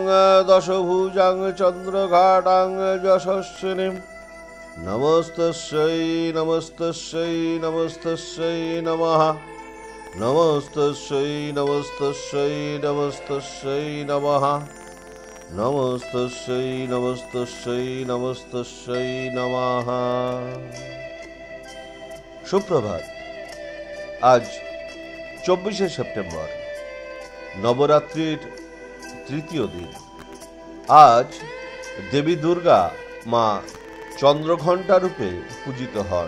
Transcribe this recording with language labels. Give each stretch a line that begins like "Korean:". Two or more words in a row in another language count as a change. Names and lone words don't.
Sanskrit: दशभुजां चन्द्रघाटां यशस्विनीं नमस्तस्यै नमस्तस्यै नमस्तस्यै नमः नमस्तस्यै नमस्तस्यै नमस्तस्यै नमः नमस्तस्यै नमस्तस्यै नमस्तस्यै नमः।
Bangla: সুপ্রভাত। আজ 24শে সেপ্টেম্বর, নবরাত্রির তৃতীয় দিন। আজ দেবী দুর্গা মা চন্দ্রঘণ্টা রূপে পূজিত হন।